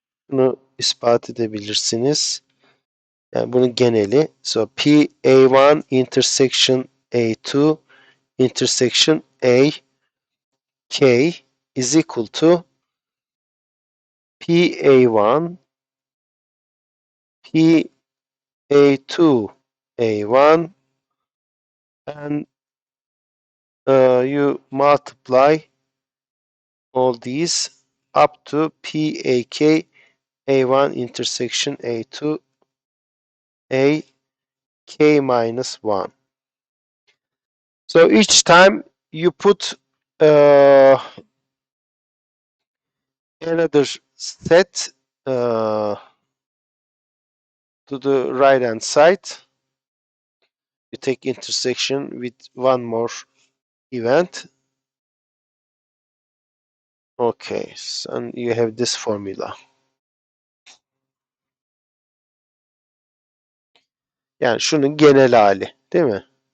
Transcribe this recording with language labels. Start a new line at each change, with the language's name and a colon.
Turkish: Bunu ispat edebilirsiniz. Yani bunun geneli.
English: So PA1 intersection A2 intersection A K is equal to PA1 PA2 A1, and you multiply all these up to PAK A1 intersection A2 A K minus 1. So each time you put another set to the right hand side, you take intersection with one more event. Okay, so, and you have this formula.
Turkish: Yani şunun genel hali, değil mi?